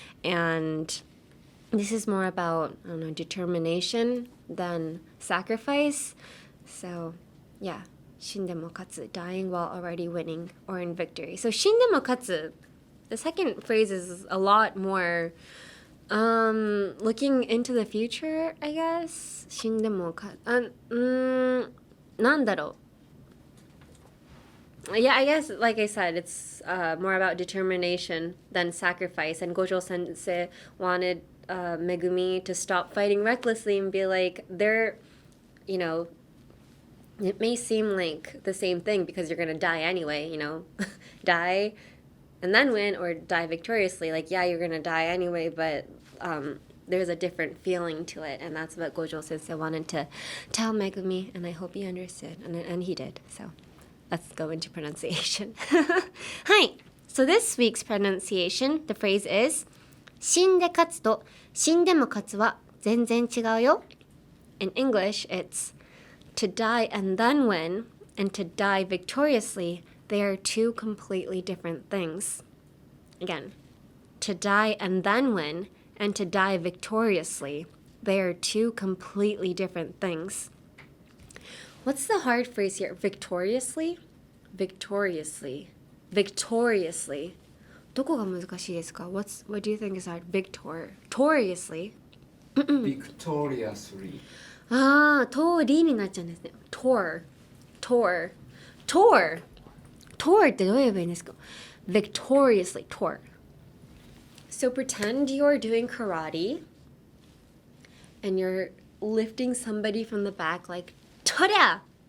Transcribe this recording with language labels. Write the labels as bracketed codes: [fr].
[en] And this is more about, determination than sacrifice. So, yeah, [ja] 死んでも勝つ, [en] dying while already winning or in victory. So, [ja] 死んでも勝つ, [en] the second phrase is a lot more looking into the future, I guess. [ja] 死んでも勝つ, なんだろう. [en] Yeah, I guess, like I said, it's more about determination than sacrifice. And Gojo Sensei wanted Megumi to stop fighting recklessly and be like, it may seem like the same thing because you're going to die anyway, die and then win or die victoriously. Like, yeah, you're going to die anyway, but there's a different feeling to it. And that's what Gojo Sensei wanted to tell Megumi, and I hope he understood. And he did, so... Let's go into pronunciation. Hi. So this week's pronunciation, the phrase is [ja] 死んで勝つと死んでも勝つは全然違うよ. [en] In English, it's to die and then win and to die victoriously. They are two completely different things. Again, to die and then win and to die victoriously. They are two completely different things. What's the hard phrase here? Victoriously? Victoriously. Victoriously. [ja] どこが難しいですか? [en] What do you think is hard? Victoriously. Victoriously. [ja] 通りになっちゃうんですね.Tourってどう言えばいいんですか? [en] Victoriously. Tour. So pretend you're doing karate and you're lifting somebody from the back like Toria!